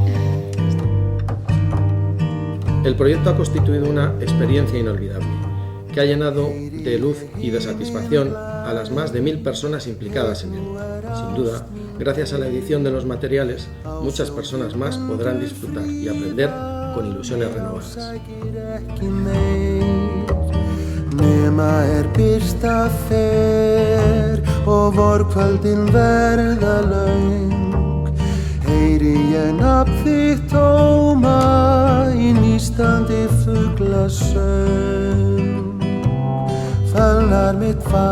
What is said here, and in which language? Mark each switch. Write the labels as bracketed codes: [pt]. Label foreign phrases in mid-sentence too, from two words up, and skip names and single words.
[es] El proyecto ha constituido una experiencia inolvidable, que ha llenado de luz y de satisfacción a las más de 1000 personas implicadas en él. Sin duda, gracias a la edición de los materiales, muchas personas más podrán disfrutar y aprender con ilusiones renovadas. [is] Nema birta fer og vorkvöldin verða löng heyri ég nafn þitt tóma í nístandi fuglasöng fölnar mitt